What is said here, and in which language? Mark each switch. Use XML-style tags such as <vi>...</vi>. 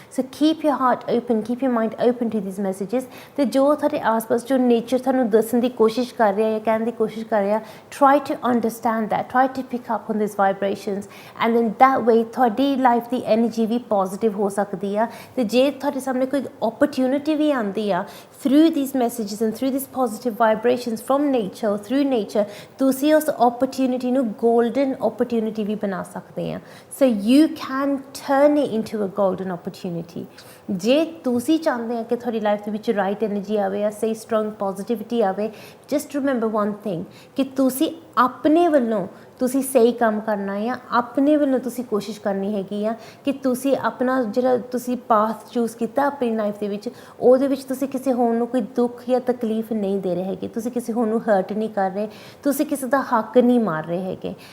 <en>So keep your heart open, keep your mind open to these messages.</en> <pa>ਅਤੇ ਜੋ ਤੁਹਾਡੇ ਆਸ ਪਾਸ ਜੋ ਨੇਚਰ ਤੁਹਾਨੂੰ ਦੱਸਣ ਦੀ ਕੋਸ਼ਿਸ਼ ਕਰ ਰਿਹਾ</pa> <en>ਜਾਂ ਕਹਿਣ ਦੀ ਕੋਸ਼ਿਸ਼ ਕਰ ਰਿਹਾ, try to understand that, try to pick up on this vibrations, and then that way</en> <pa>ਤੁਹਾਡੀ ਲਾਈਫ ਦੀ ਐਨਰਜੀ ਵੀ ਪੋਜ਼ੀਟਿਵ ਹੋ ਸਕਦੀ ਆ। ਅਤੇ ਜੇ ਤੁਹਾਡੇ ਸਾਹਮਣੇ ਕੋਈ ਓਪਰਚੁਨਿਟੀ ਵੀ ਆਉਂਦੀ ਆ</pa> <en>through these messages and through these positive vibrations from nature, through nature,</en> <pa>ਤੁਸੀਂ ਉਸ opportunity ਨੂੰ golden opportunity ਵੀ ਬਣਾ ਸਕਦੇ ਆ।</pa> <en>So you can turn it into a golden opportunity।</en> <pa>ਜੇ ਤੁਸੀਂ ਚਾਹੁੰਦੇ ਆ ਕਿ ਤੁਹਾਡੀ ਲਾਈਫ ਦੇ ਵਿੱਚ ਰਾਈਟ ਐਨਰਜੀ ਆਵੇ ਜਾਂ ਸਹੀ ਸਟਰੋਂਗ ਪੋਜ਼ਿਟਿਵਿਟੀ ਆਵੇ,</pa> <en>just remember one thing</en> <pa>ਕਿ ਤੁਸੀਂ ਆਪਣੇ ਵੱਲੋਂ ਤੁਸੀਂ ਸਹੀ ਕੰਮ ਕਰਨਾ ਆ, ਆਪਣੇ ਵੱਲੋਂ ਤੁਸੀਂ ਕੋਸ਼ਿਸ਼ ਕਰਨੀ ਹੈਗੀ ਆ ਕਿ ਤੁਸੀਂ ਆਪਣਾ ਜਿਹੜਾ ਤੁਸੀਂ ਪਾਥ ਚੂਜ਼ ਕੀਤਾ ਆਪਣੀ ਲਾਈਫ ਦੇ ਵਿੱਚ, ਉਹਦੇ ਵਿੱਚ ਤੁਸੀਂ ਕਿਸੇ ਹੋਰ ਨੂੰ ਕੋਈ ਦੁੱਖ ਜਾਂ ਤਕਲੀਫ ਨਹੀਂ ਦੇ ਰਹੇ ਹੈਗੇ, ਤੁਸੀਂ ਕਿਸੇ ਹੋਰ ਨੂੰ ਹਰਟ ਨਹੀਂ ਕਰ ਰਹੇ, ਤੁਸੀਂ ਕਿਸੇ ਦਾ ਹੱਕ ਨਹੀਂ ਮਾਰ ਰਹੇ ਹੈਗੇ।</pa>